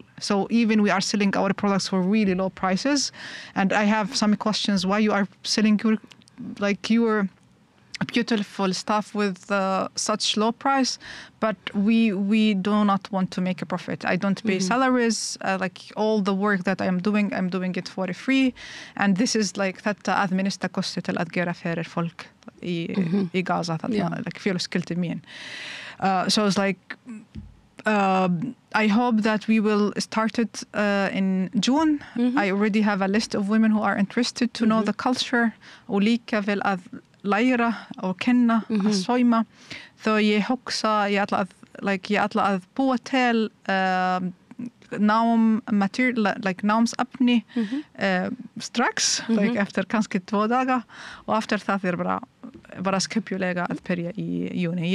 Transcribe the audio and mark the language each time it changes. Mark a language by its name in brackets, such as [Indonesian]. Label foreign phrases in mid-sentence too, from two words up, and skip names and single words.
[English] So even we are selling our products for really low prices, and I have some questions why you are selling your beautiful stuff with such low price, but we do not want to make a profit. I don't pay salaries, all the work that I'm doing it for free, and this is [Icelandic] þetta að minnsta kosti til að gera fyrir fólk í Gaza, fjölskyldur mín. [English] So it's I hope that we will start it in June. I already have a list of women who are interested to know the culture [Icelandic] og líka vel að læra og kenna að sauma. Þó ég hugsa ég ætla að búa til námsefni strax, eftir kannski 2 daga og eftir það bara skipjulega að byrja í júni.